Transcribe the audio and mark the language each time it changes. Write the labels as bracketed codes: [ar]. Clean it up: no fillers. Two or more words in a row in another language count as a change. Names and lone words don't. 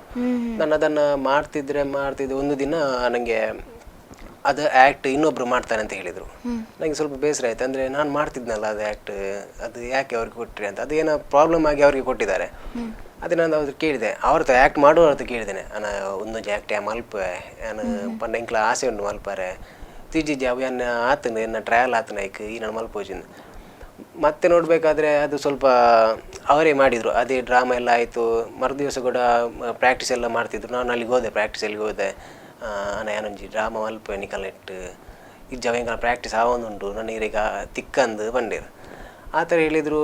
[kn] ನಾನು ಅದನ್ನು ಮಾಡ್ತಿದ್ದೆ. ಒಂದು ದಿನ ನನಗೆ ಅದು ಆ್ಯಕ್ಟ್ ಇನ್ನೊಬ್ರು ಮಾಡ್ತಾರೆ ಅಂತ ಹೇಳಿದರು. ನನಗೆ ಸ್ವಲ್ಪ ಬೇಸರ ಆಯಿತು. ಅಂದರೆ ನಾನು ಮಾಡ್ತಿದ್ನಲ್ಲ ಅದು ಆ್ಯಕ್ಟ್, ಅದು ಯಾಕೆ ಅವ್ರಿಗೆ ಕೊಟ್ಟರೆ ಅಂತ. ಅದು ಏನೋ ಪ್ರಾಬ್ಲಮ್ ಆಗಿ ಅವ್ರಿಗೆ ಕೊಟ್ಟಿದ್ದಾರೆ. ಅದೇ ನಾನು ಅವ್ರು ಕೇಳಿದೆ, ಅವ್ರದ್ದು ಆ್ಯಕ್ಟ್ ಮಾಡುವ ಅಂತ ಕೇಳಿದ್ದೇನೆ. [tcy] ನಾನು ಒಂದು ಆ್ಯಕ್ಟ್ ಮಲ್ಪೆ ನಾನು ಪಂಡ ಆಸೆ ಉಂಟು ಮಲ್ಪಾರೆ ತಿಜಿಜಿ ಅವು ಎನ್ನ ಆತನು ಎನ್ನ ಟ್ರಯಲ್ ಆತನ ಐಕ್ ಈ ನಾನು ಮಲ್ಪೋಜಿನ. [kn] ಮತ್ತೆ ನೋಡಬೇಕಾದ್ರೆ ಅದು ಸ್ವಲ್ಪ ಅವರೇ ಮಾಡಿದರು. ಅದೇ ಡ್ರಾಮಾ ಎಲ್ಲ ಆಯಿತು. ಮರುದಿವಸ ಕೂಡ ಪ್ರಾಕ್ಟೀಸ್ ಎಲ್ಲ ಮಾಡ್ತಿದ್ರು. ನಾನು ಅಲ್ಲಿಗೆ ಹೋದೆ, ಪ್ರಾಕ್ಟೀಸಲ್ಲಿಗೆ ಹೋದೆ. [tcy] ನಾನು ಏನೊಂಜಿ ಡ್ರಾಮಾ ಮಲ್ಪ ನಿಕಲೆಟ್ಟು ಇಜ್ಜವ ಪ್ರಾಕ್ಟೀಸ್ ಆವೊಂದುಂಟು ನನಗೀಗ ತಿಕ್ಕಂದು ಬಂದಿರು [kn] ಆ ಥರ ಹೇಳಿದರು.